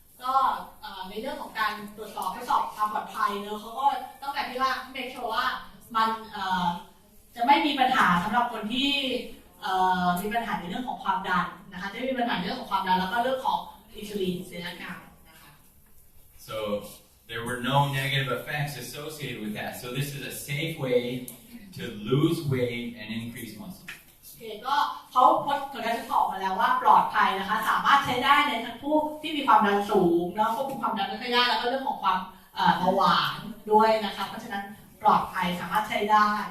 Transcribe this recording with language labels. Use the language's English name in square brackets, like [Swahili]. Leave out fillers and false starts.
[Thai] ก็ในเรื่องของการตรวจสอบทดสอบความปลอดภัยเนอะเขาก็ต้องการที่ว่าเมคชัวร์ว่ามันจะไม่มีปัญหาสำหรับคนที่มีปัญหาในเรื่องของความดันนะคะจะไม่มีปัญหาในเรื่องของความดันแล้วก็เรื่องของอินซูลินเซนกรรมนะคะ [English] So there were no negative effects associated with that. So this is a safe way to lose weight and increase muscle. [Thai] ก็เขาพบผลการทดสอบมาแล้วว่าปลอดภัยนะคะสามารถใช้ได้ในทั้งผู้ที่มีความดันสูงเนาะควบคุมความดันไม่ค่อยได้แล้วก็เรื่องของความเบาหวานด้วยนะคะเพราะฉะนั้นปลอดภัยสามารถใช้ได้